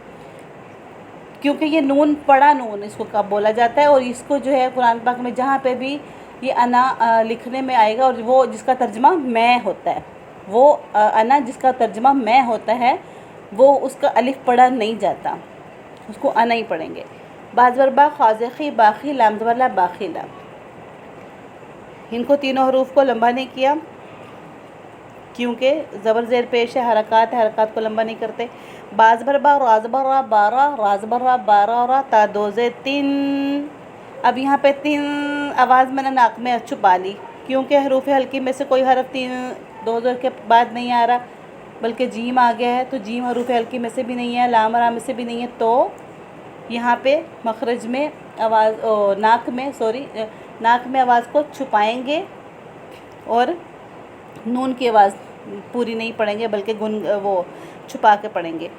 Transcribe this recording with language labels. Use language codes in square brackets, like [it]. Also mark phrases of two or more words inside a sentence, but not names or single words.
[ur] کیونکہ یہ نون پڑا نون اس کو کب بولا جاتا ہے، اور اس کو جو ہے قرآن پاک میں جہاں پہ بھی یہ انا لکھنے میں آئے گا، اور وہ جس کا ترجمہ میں ہوتا ہے، وہ انا جس کا ترجمہ میں ہوتا ہے وہ اس کا الف پڑھا نہیں جاتا، اس کو انا ہی پڑھیں گے۔ باز زبر با، خازقی، باخی، لام زبر لا، باخیلا، ان کو تینوں حروف کو لمبا نہیں کیا کیونکہ زبر زیر پیش ہے، حرکات ہے، حرکات کو لمبا نہیں کرتے۔ با زبر با، را زبر را، بارا، را زبر را، بارا، را، تا دو زیر تین۔ اب یہاں پہ تین آواز میں نے ناک میں چھپا لی کیونکہ حروف حلقی میں سے کوئی حرف تین دو زیر کے بعد نہیں آ رہا بلکہ جیم آ گیا ہے، تو جیم حروف حلقی میں سے بھی نہیں ہے، لام را میں سے بھی نہیں ہے، تو یہاں پہ مخرج میں آواز ناک میں آواز کو چھپائیں گے اور نون کی آواز پوری نہیں پڑھیں گے بلکہ وہ چھپا کے پڑھیں گے۔